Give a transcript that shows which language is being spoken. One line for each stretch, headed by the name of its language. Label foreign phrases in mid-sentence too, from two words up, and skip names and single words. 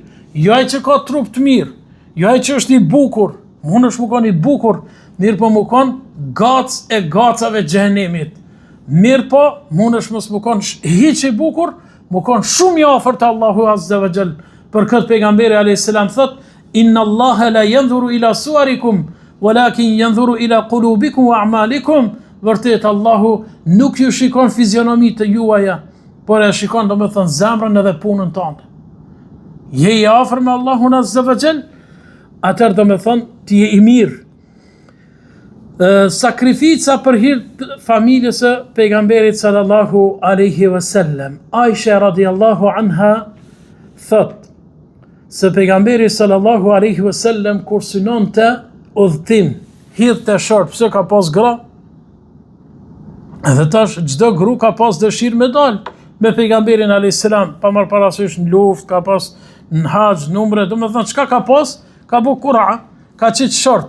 Albanian: Jo ai që ka trup të mirë, jo ai që është i bukur, mund është më kon i bukur, mirë po më kon gac e gacave xhenemit. Mirë po, mund është mos më kon hiç i bukur, më kon shumë i afërt Allahu
Arabic: azza wa jall.
Albanian: Për këtë pejgamberi
Arabic: alayhis salam
Albanian: thot: "Inna Allaha la yanzuru ila suwarikum, walakin yanzuru ila qulubikum wa a'malikum." Vërtet Allahu nuk ju shikon fizionomitë juaja, por e shikon domethënë zemrën edhe punën tënde. Je i afër me Allahun
Arabic: azza wa jall,
Albanian: atëherë domethënë ti je i mirë. Sakrifica për hir të familjes së pejgamberit
Arabic: sallallahu alaihi wasallam.
Albanian: Aisha
Arabic: radiallahu anha
Albanian: thot se pejgamberi
Arabic: sallallahu alaihi wasallam
Albanian: kur synonte udhtim, hidhte short, pse ka pas gra? Edhe tash çdo gru ka pas dëshirë me dal me pejgamberin
Arabic: alayhis salam,
Albanian: pa marr parasysh në luftë, ka pas në haxh, numre, domethënë çka ka pas, ka bu qura, ka qit short.